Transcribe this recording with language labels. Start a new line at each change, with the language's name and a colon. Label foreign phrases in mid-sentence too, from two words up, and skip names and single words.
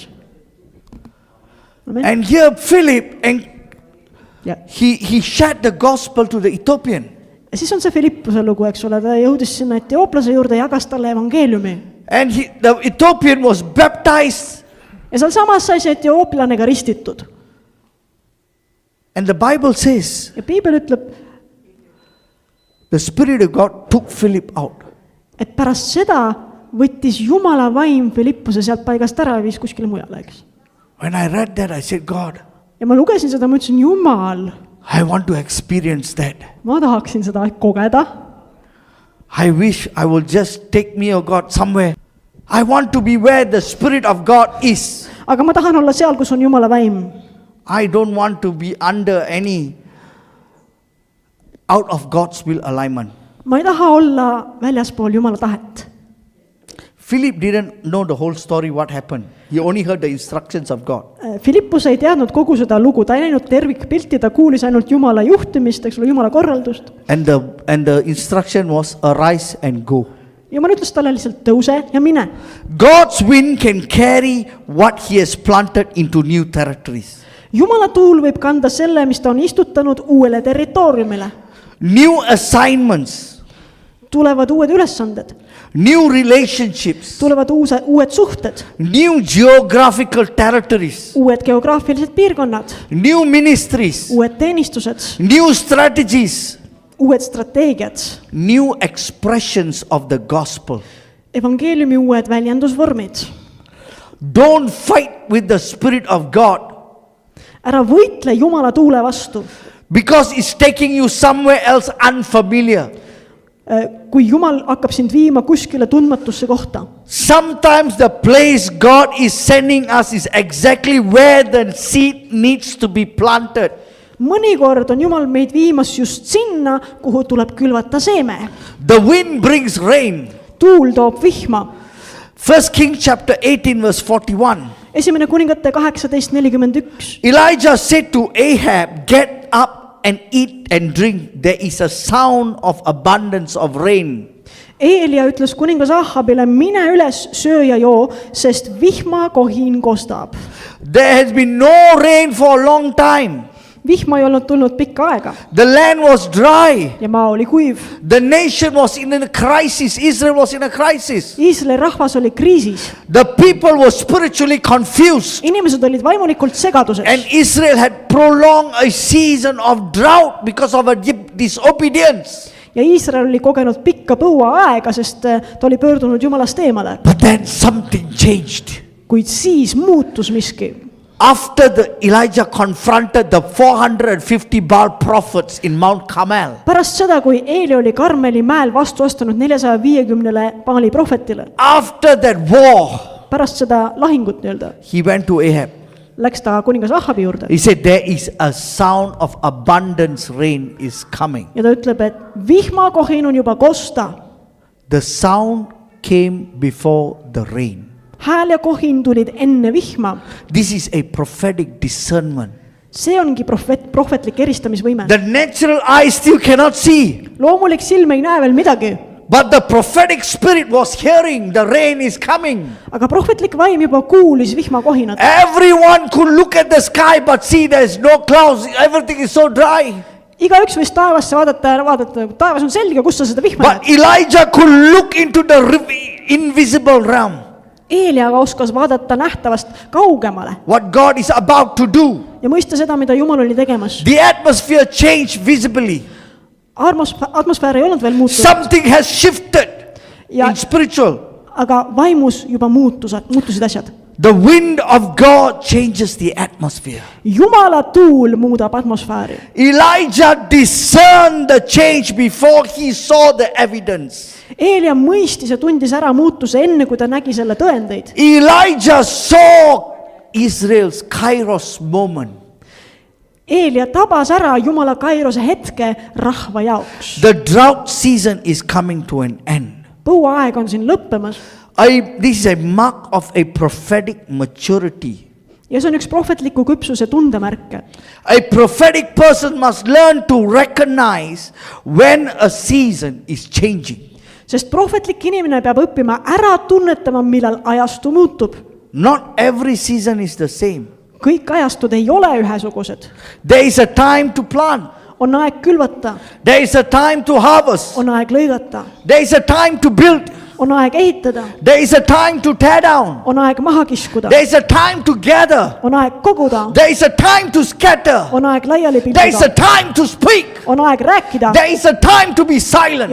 English: Amen. And here Philip, and
Estonian: Ja.
English: he shared the gospel to the Ethiopian.
Estonian: Ja siis on see Philippuse lugu, eks ole, ta jõudis sinna Etiooplase juurde ja jagas talle evangeeliumi.
English: And the Ethiopian was baptized.
Estonian: Ja seal samas sai see etiooplane ka ristitud.
English: And the Bible says,
Estonian: Ja Piibel ütleb,
English: the Spirit of God took Philip out.
Estonian: et pärast seda võttis Jumala vaim Philippuse sealt paigast ära ja viis kuskile mujale, eks.
English: When I read that, I said, God,
Estonian: ja ma lugesin seda, ma ütlesin, Jumal,
English: I want to experience that.
Estonian: ma tahaksin seda kogeda.
English: I wish I will just take me, oh God, somewhere. I want to be where the Spirit of God is.
Estonian: aga ma tahan olla seal, kus on Jumala vaim.
English: I don't want to be under any out of God's will alignment.
Estonian: ma ei taha olla väljaspool Jumala tahet.
English: Philip didn't know the whole story, what happened. He only heard the instructions of God.
Estonian: Philippus ei teadnud kogu seda lugu, ta ei näinud tervikpilti, ta kuulis ainult Jumala juhtimist, eks ole, Jumala korraldust.
English: And the instruction was arise and go.
Estonian: Jumal ütles talle lihtsalt tõuse ja mine.
English: God's wind can carry what he has planted into new territories.
Estonian: Jumala tuul võib kanda selle, mis ta on istutanud uuele territooriumile.
English: New assignments,
Estonian: Tulevad uued ülesanded,
English: new relationships,
Estonian: tulevad uued suhted,
English: new geographical territories,
Estonian: uued geograafilised piirkonnad,
English: new ministries,
Estonian: uued teenistused,
English: new strategies,
Estonian: uued strateegiad,
English: new expressions of the gospel.
Estonian: evangeeliumi uued väljendusvormid.
English: Don't fight with the Spirit of God
Estonian: Ära võitle Jumala tuule vastu.
English: because it's taking you somewhere else unfamiliar.
Estonian: Kui Jumal hakkab sind viima kuskile tundmatusse kohta.
English: Sometimes the place God is sending us is exactly where the seed needs to be planted.
Estonian: Mõnikord on Jumal meid viimas just sinna, kuhu tuleb külvata seeme.
English: The wind brings rain.
Estonian: Tuul toob vihma.
English: 1 Kings chapter 18 verse 41.
Estonian: Esimene kuningate 18:41.
English: Elijah said to Ahab, get up and eat and drink. There is a sound of abundance of rain.
Estonian: Eelia ütles kuningas Ahabile, mine üles, söö ja joo, sest vihmakohin kostab.
English: There has been no rain for a long time.
Estonian: Vihma ei olnud tulnud pikka aega
English: The land was dry.
Estonian: ja maa oli kuiv.
English: The nation was in a crisis. Israel was in a crisis.
Estonian: Iisraeli rahvas oli kriisis.
English: The people were spiritually confused.
Estonian: Inimesed olid vaimulikult segaduses.
English: And Israel had prolonged a season of drought because of a disobedience.
Estonian: Ja Iisrael oli kogenud pikka põuaaega, sest ta oli pöördunud Jumalast eemale.
English: But then something changed.
Estonian: Kuid siis muutus miski.
English: After Elijah confronted the 450 Baal prophets in Mount Carmel.
Estonian: Pärast seda, kui Eeli oli Karmeli mäel vastu astunud 450 Baali prohvetile.
English: After that war,
Estonian: Pärast seda lahingut nii-öelda.
English: he went to Ahab.
Estonian: Läks ta kuningas Ahabi juurde.
English: He said, there is a sound of abundance rain is coming.
Estonian: Ja ta ütleb, et vihmakohin on juba kosta.
English: The sound came before the rain.
Estonian: Hääl ja kohin tulid enne vihma.
English: This is a prophetic discernment.
Estonian: See ongi prohvetlik eristamisvõime.
English: The natural eye still cannot see.
Estonian: Loomulik silm ei näe veel midagi.
English: But the prophetic spirit was hearing the rain is coming.
Estonian: Aga prohvetlik vaim juba kuulis vihmakohinat.
English: Everyone could look at the sky but see there is no clouds. Everything is so dry.
Estonian: Igaüks võis taevasse vaadata ja vaadata, taevas on selge, kus sa seda vihma
English: But Elijah could look into the invisible realm.
Estonian: Eelia aga oskas vaadata nähtavast kaugemale
English: What God is about to do.
Estonian: ja mõista seda, mida Jumal oli tegemas.
English: The atmosphere changed visibly.
Estonian: Atmosfäär ei olnud veel muutunud,
English: Something has shifted
Estonian: Ja-
English: in spiritual.
Estonian: aga vaimus juba muutusid asjad.
English: The wind of God changes the atmosphere.
Estonian: Jumala tuul muudab atmosfääri.
English: Elijah discerned the change before he saw the evidence.
Estonian: Eelia mõistis ja tundis ära muutuse enne, kui ta nägi selle tõendeid.
English: Elijah saw Israel's Kairos moment.
Estonian: Eelia tabas ära Jumala kairose hetke rahva jaoks.
English: The drought season is coming to an end.
Estonian: Põuaeg on siin lõppemas
English: This is a mark of a prophetic maturity.
Estonian: ja see on üks prohvetliku küpsuse tundemärke.
English: A prophetic person must learn to recognize when a season is changing.
Estonian: Sest prohvetlik inimene peab õppima ära tunnetama, millal ajastu muutub.
English: Not every season is the same.
Estonian: Kõik ajastud ei ole ühesugused.
English: There is a time to plant.
Estonian: On aeg külvata,
English: There is a time to harvest.
Estonian: on aeg lõigata,
English: There is a time to build.
Estonian: on aeg ehitada ,
English: There is a time to tear down.
Estonian: on aeg maha kiskuda ,
English: There is a time to gather.
Estonian: on aeg koguda ,
English: There is a time to scatter.
Estonian: on aeg laiali
English: There is a
Estonian: pilduda ,
English: time to speak.
Estonian: on aeg rääkida
English: There is a time to be
Estonian: ja
English: silent.